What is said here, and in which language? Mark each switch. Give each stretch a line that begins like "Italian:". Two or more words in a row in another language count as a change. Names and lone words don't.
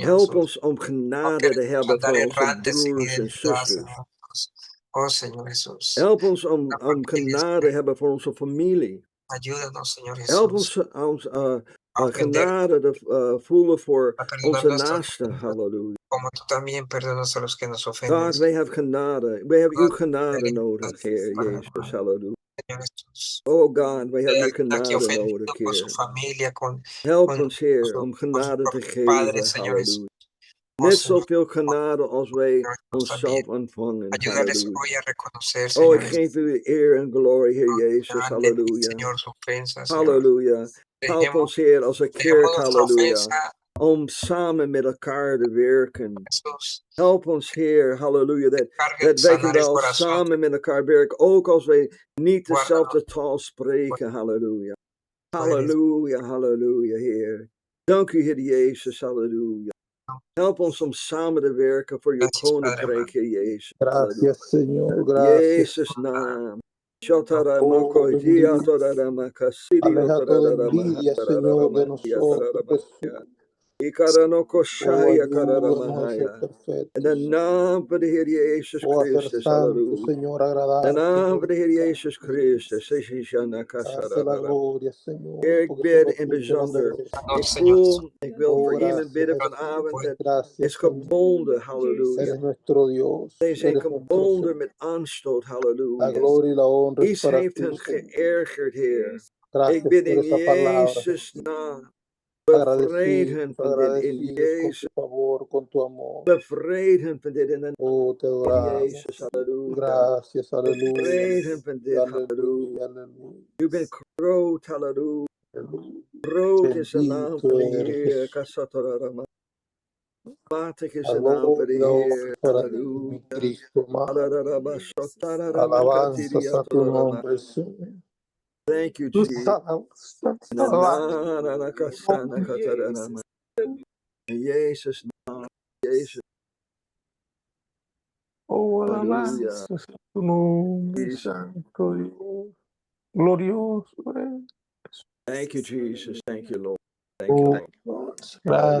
Dutch: Help
Spanish: Jesús.
Dutch: ons om
Spanish: No
Dutch: genade te
Spanish: queremos
Dutch: hebben
Spanish: andar
Dutch: voor onze
Spanish: errantes sin
Dutch: broers en
Spanish: identidad,
Dutch: zusters.
Spanish: Señor Jesús. Oh, Señor Jesús.
Dutch: Help ons om
Spanish: La familia,
Dutch: genade te hebben voor onze familie.
Spanish: ayúdanos, Señor
Dutch: Help
Spanish: Jesús,
Dutch: ons
Spanish: a aprender
Dutch: genade te voelen voor
Spanish: a perdonar
Dutch: onze
Spanish: nuestros
Dutch: naasten. Halleluja.
Spanish: como tú también perdonas a los que nos ofenden,
Dutch: God, wij hebben genade. Wij hebben uw God, genade nodig, Heer Jezus. Halleluja.
Spanish: Señor Jesús.
Dutch: Oh God, wij hebben uw
Spanish: Alguien aquí
Dutch: genade
Spanish: ofendido
Dutch: nodig,
Spanish: con su
Dutch: Heer.
Spanish: familia,
Dutch: Help
Spanish: con
Dutch: ons, Heer,
Spanish: su-
Dutch: om
Spanish: con sus
Dutch: genade te
Spanish: propios
Dutch: geven.
Spanish: padres, Señor Jesús.
Dutch: Halleluja. Oh, Net
Spanish: Señor,
Dutch: zoveel genade als wij
Spanish: Señor Jesús,
Dutch: onszelf
Spanish: también.
Dutch: ontvangen.
Spanish: Ayúdales
Dutch: Halleluja.
Spanish: hoy a reconocer, Oh, Señor
Dutch: ik
Spanish: Jesús,
Dutch: geef u eer en glorie, Heer Jezus.
Spanish: grande,
Dutch: Halleluja.
Spanish: Señor, su ofensa, Señor.
Dutch: Halleluja. Help
Spanish: Dejemos,
Dutch: ons, Heer, als een
Spanish: dejemos
Dutch: kerk.
Spanish: nuestra
Dutch: Halleluja.
Spanish: ofensa,
Dutch: Om samen met elkaar te werken.
Spanish: Jesús.
Dutch: Help ons, Heer, halleluja, dat
Spanish: Cargue de
Dutch: wij
Spanish: sanar el
Dutch: wel
Spanish: corazón,
Dutch: samen met elkaar werken, ook als wij niet
Spanish: guárdanos,
Dutch: dezelfde taal spreken,
Spanish: halleluja. tú eres
Dutch: Halleluja, halleluja, Heer. Dank u, Heer Jezus, halleluja. Help ons om samen te werken voor uw
Spanish: Gracias, Padre
Dutch: koninkrijk, Heer Jezus. Halleluja.
Spanish: Gracias, Señor. Gracias.
Dutch: Jezus' naam.
Spanish: Oh, aleja toda envidia, Señor, de nosotros, Jesús. Ikaranoko Oh, Shaya ayúdanos a ser
Dutch: Kararamahaya. In de
Spanish: perfectos.
Dutch: naam van de Heer Jezus
Spanish: Oh, a ser
Dutch: Christus,
Spanish: santo,
Dutch: halleluja.
Spanish: Señor,
Dutch: In de
Spanish: agradable.
Dutch: naam van de Heer Jezus Christus, Sishishana
Spanish: Hace la gloria, Señor.
Dutch: Heer, ik
Spanish: porque
Dutch: bid
Spanish: solo
Dutch: in
Spanish: tú te la bijzonder. mereces. Danos,
Dutch: Ik
Spanish: Señor Jesús.
Dutch: voel, ik wil
Spanish: Oh,
Dutch: voor iemand
Spanish: gracias,
Dutch: bidden
Spanish: Jesús.
Dutch: vanavond dat
Spanish: Gracias,
Dutch: is
Spanish: Señor.
Dutch: gebonden,
Spanish: halleluja. Eres nuestro Dios.
Dutch: Zij zijn
Spanish: Eres nuestro
Dutch: gebonden
Spanish: Señor.
Dutch: met aanstoot,
Spanish: La
Dutch: halleluja.
Spanish: gloria y la honra es
Dutch: Iets
Spanish: para
Dutch: heeft
Spanish: ti,
Dutch: hen
Spanish: Señor.
Dutch: geërgerd, Heer. Ik
Spanish: Gracias
Dutch: bid
Spanish: por
Dutch: in
Spanish: esa palabra.
Dutch: Jezus' naam. Bevrijd hen
Spanish: Agradecidos,
Dutch: van dit in
Spanish: agradecidos con
Dutch: Jezus.
Spanish: tu favor, con tu amor.
Dutch: Bevrijd hen van dit in de
Spanish: Oh, te
Dutch: naam van
Spanish: adoramos.
Dutch: Jezus, halleluja.
Spanish: Gracias, aleluya.
Dutch: Bevrijd hen van dit, halleluja.
Spanish: Aleluya, aleluya.
Dutch: U bent groot, halleluja.
Spanish: Aleluya.
Dutch: Groot is de naam van de
Spanish: Bendito eres
Dutch: Heer.
Spanish: Jesús.
Dutch: Kasatarama. Matig is
Spanish: La
Dutch: de naam van de
Spanish: gloria y la honra
Dutch: Heer.
Spanish: para ti, mi
Dutch: Halleluja.
Spanish: Cristo amado. Alararaba, shotararama, Alabanzas a tu katiriyatorarama. nombre, Señor.
English: Thank you,
Spanish: Tus
English: Jesus.
Spanish: alabanzas, Na, alabanzas. na, na, na, kasana, katararama.
Dutch: In Jezus' naam. Jezus.
English: Oh, Hallelujah.
Spanish: alabanzas a tu nombre,
English: Jesus.
Spanish: santo Dios. Glorioso eres.
English: Thank you, Jesus. Thank you, Lord. Thank you, Oh, Lord.
Spanish: gracias.